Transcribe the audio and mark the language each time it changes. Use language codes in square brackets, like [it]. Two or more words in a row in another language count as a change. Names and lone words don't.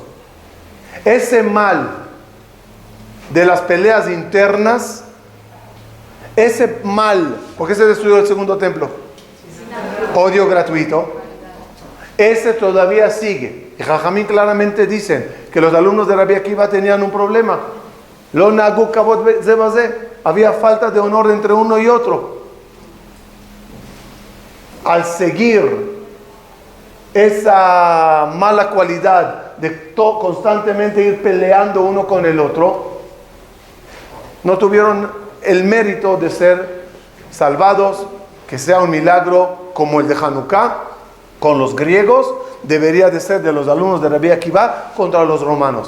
[es] Ese mal de las peleas internas, ese mal, ¿por qué se destruyó el segundo templo? Odio gratuito. Ese todavía sigue. Y Jajamín claramente dicen que los alumnos de Rabbi Akiva tenían un problema. [he] לא נהגו כבוד זה בזה. [es] Había falta de honor entre uno y otro. Al seguir esa mala cualidad de constantemente ir peleando uno con el otro, no tuvieron el mérito de ser salvados, que sea un milagro como el de Hanukkah con los griegos, debería de ser de los alumnos de Rabbi Akiva contra los romanos.